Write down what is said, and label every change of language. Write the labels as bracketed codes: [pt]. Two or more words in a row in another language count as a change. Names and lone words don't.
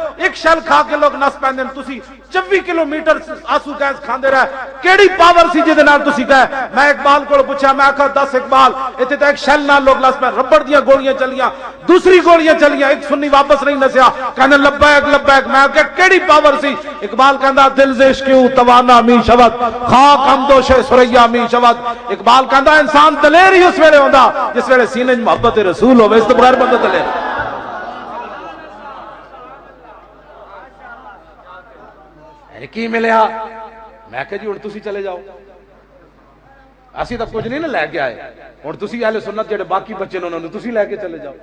[pa] ایک شیل کھا کے لوگ نس پیندے، تسی 24 کلومیٹر آسو گیس کھاندے رہے، کیڑی پاور سی جے دے نال تسی گئے؟ میں اقبال کو پوچھا، میں آکھا 10 اقبال ایتھے تے ایک شیل نال لوگ نس پے، ربڑ دیاں گولیاں چلیاں، دوسری گولیاں چلیاں، ایک سنی واپس نہیں نسیا، کہندے [ar] لبیک لبیک، [pa] میں آکھا کیڑی پاور سی؟ اقبال کہندا [fa] دل ز عشق توانا می شود، خاک ہمدوش ثریا می شود۔ [pa] اقبال کہندا انسان دلیر ہی اس ویلے ہوندا جس ویلے سینے وچ محبت رسول ہوے، اس تو بغیر بندہ دلیر۔ کی ملیا؟ میں کہ جی ہن تسی چلے جاؤ، اسی تو کچھ نہیں نہ لے کے آئے، ہن تسی اہل سنت جڑے باقی بچے نے انہوں نے تسی لے کے چلے جاؤ۔